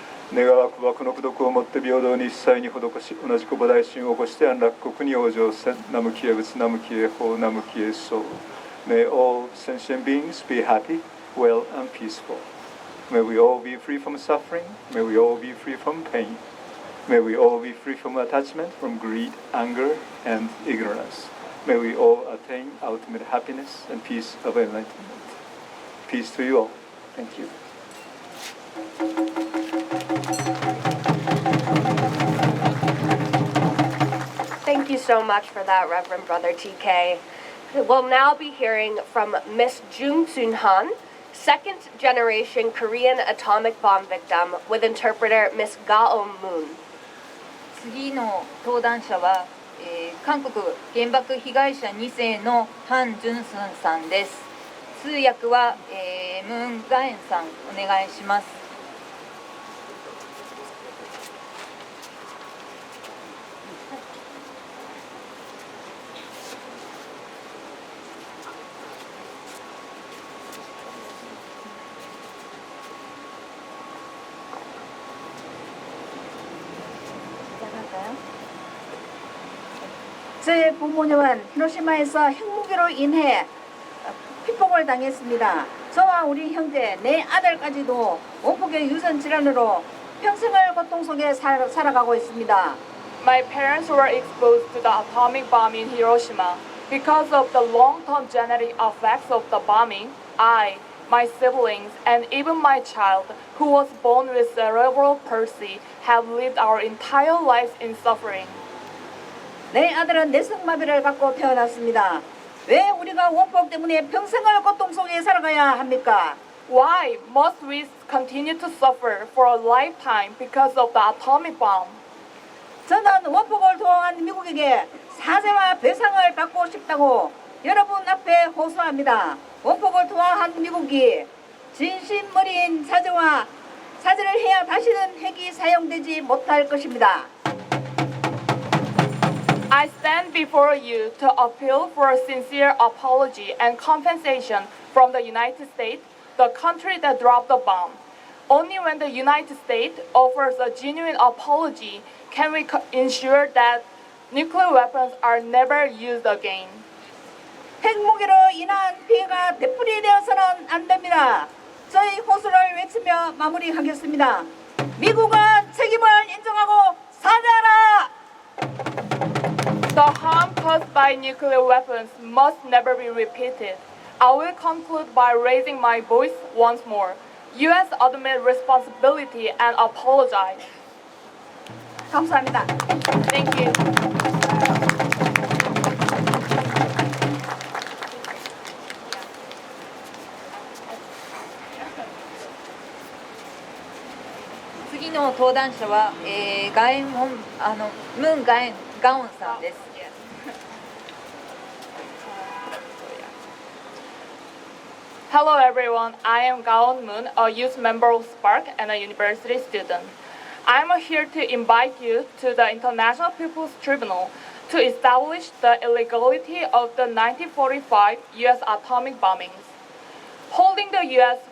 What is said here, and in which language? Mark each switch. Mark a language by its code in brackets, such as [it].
[ja] この功徳をもって平等に一切に施し、同じく菩提心を起こして安楽国に往生せ。ナムキエ仏、ナムキエ法、ナムキエ僧。 [en] May all sentient beings be happy, well and peaceful. May we all be free from suffering. May we all be free from pain. May we all be free from attachment, from greed, anger, and ignorance. May we all attain ultimate happiness and peace of enlightenment. Peace to you all. Thank you. Thank you so much for that, Reverend Brother TK. We'll now be hearing from Miss Jung Soon Han, second generation Korean atomic bomb victim, with interpreter Miss Ga-on Moon. [ja] 次の登壇者は、韓国原爆被害者2世のハン・ジュンスンさんです。通訳は、ムーンガエンさんお願いします。 [ko] 제 부모님은 히로시마에서 핵무기로 인해 피폭을 당했습니다. 저와 우리 형제, 내 아들까지도 원폭의 유전 질환으로 평생을 고통 속에 살아가고 있습니다. [en] My parents were exposed to the atomic bomb in Hiroshima. Because of the long-term genetic effects of the bombing, I, my siblings, and even my child, who was born with cerebral palsy, have lived our entire lives in suffering. [ko] 내 아들은 뇌성마비를 갖고 태어났습니다. 왜 우리가 원폭 때문에 평생을 고통 속에 살아가야 합니까? [en] Why must we continue to suffer for a lifetime because of the atomic bomb? [ko] 저는 원폭을 투항한 미국에게 사죄와 배상을 받고 싶다고 여러분 앞에 호소합니다. 원폭을 투항한 미국이 진심 어린 사죄를 해야 다시는 핵이 사용되지 못할 것입니다. [en] I stand before you to appeal for a sincere apology and compensation from the United States, the country that dropped the bomb. Only when the United States offers a genuine apology can we ensure that nuclear weapons are never used again. [ko] 핵무기로 인한 피해가 되풀이되어서는 안 됩니다. 저희 호소를 외치며 마무리하겠습니다. 미국은 책임을 인정하고 사죄하라! [en] The harm caused by nuclear weapons must never be repeated. I will conclude by raising my voice once more. U.S. admit responsibility and apologize. [ko] 감사합니다. [en] Thank you. [ja] 次の登壇者は、ムンガエンガオンさんです。 [en] Hello everyone, I am Gaon Moon, a youth member of Spark and a university student. I am here to invite you to the International People's Tribunal to establish the illegality of the 1945 U.S. atomic bombings. Holding the U.S.